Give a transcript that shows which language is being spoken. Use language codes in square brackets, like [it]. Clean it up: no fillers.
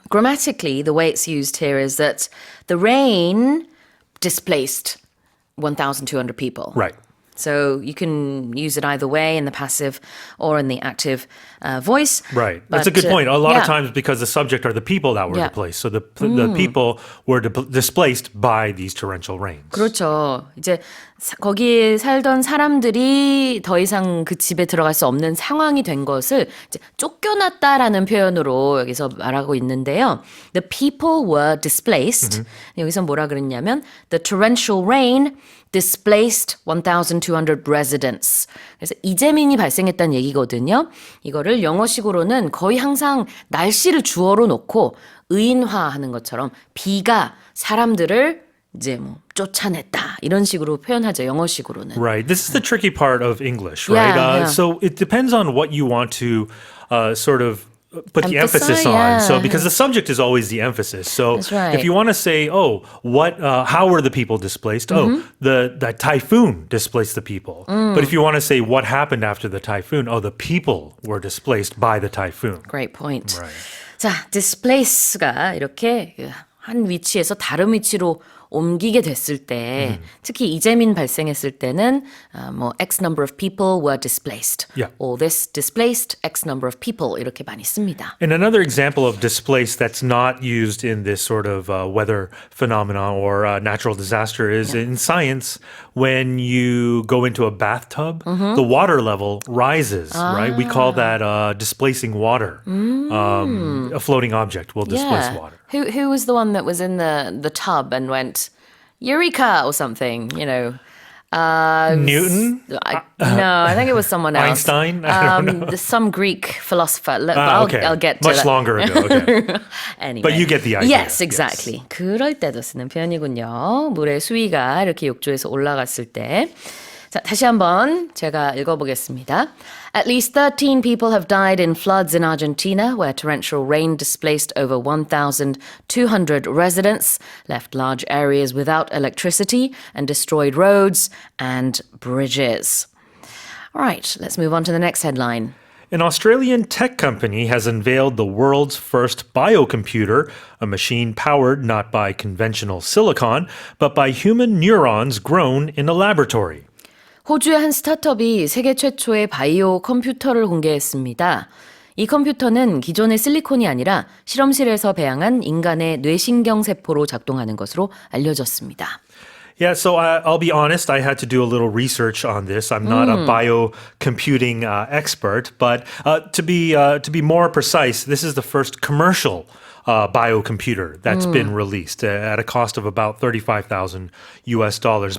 [en] Grammatically, the way it's used here is that the rain displaced 1,200 people. Right. So you can use it either way in the passive or in the active voice. Right. But, That's a good point. A lot yeah. of times because the subject are the people that were Yeah. displaced. So the people were displaced by these torrential rains. [ko] 그렇죠. 이제 거기에 살던 사람들이 더 이상 그 집에 들어갈 수 없는 상황이 된 것을 이제 쫓겨났다라는 표현으로 여기서 말하고 있는데요. [en] The people were displaced. [ko] 여기서 뭐라 그랬냐면 [en] the torrential rain displaced 1,200 residents. [ko] 그래서 이재민이 발생했다는 얘기거든요. 이거를 영어식으로는 거의 항상 날씨를 주어로 놓고 의인화하는 것처럼 비가 사람들을 이제 뭐 쫓아냈다 이런 식으로 표현하죠. 영어식으로는. [en] Right. This is the tricky part of English, right? Yeah, yeah. So it depends on what you want to sort of put the emphasis Emphasize, on. yeah. So because the subject is always the emphasis. So That's right. if you want to say, how were the people displaced? The typhoon displaced the people. But if you want to say what happened after the typhoon, the people were displaced by the typhoon. Great point. Right. [ko] 자, displace가 이렇게 한 위치에서 다른 위치로 옮기게 됐을 때, 특히 이재민 발생했을 때는 뭐 [en] X number of people were displaced, Yeah. or this displaced X number of people [ko] 이렇게 많이 씁니다. [en] And another example of displaced that's not used in this sort of weather phenomenon or natural disaster is in science. When you go into a bathtub, the water level rises, right? We call that displacing water. A floating object will displace water. Who was the one that was in the tub and went Eureka or something? You know. Newton? I think it was someone else. Einstein? I don't know. Some Greek philosopher. Okay. I'll get to Much that. longer ago. Okay. Anyway. But you get the idea. Yes, exactly. [ko] 그럴 때도 쓰는 표현이군요. 물의 수위가 이렇게 욕조에서 올라갔을 때. 자, 다시 한번 제가 읽어보겠습니다. [en] At least 13 people have died in floods in Argentina, where torrential rain displaced over 1,200 residents, left large areas without electricity, and destroyed roads and bridges. All right, let's move on to the next headline. An Australian tech company has unveiled the world's first biocomputer, a machine powered not by conventional silicon, but by human neurons grown in a laboratory. [ko] 호주의 한 스타트업이 세계 최초의 바이오 컴퓨터를 공개했습니다. 이 컴퓨터는 기존의 실리콘이 아니라 실험실에서 배양한 인간의 뇌신경 세포로 작동하는 것으로 알려졌습니다. [en] Yeah, so I'll be honest, I had to do a little research on this. I'm not a biocomputing expert, but to be more precise, this is the first commercial biocomputer that's been released at a cost of about $35,000.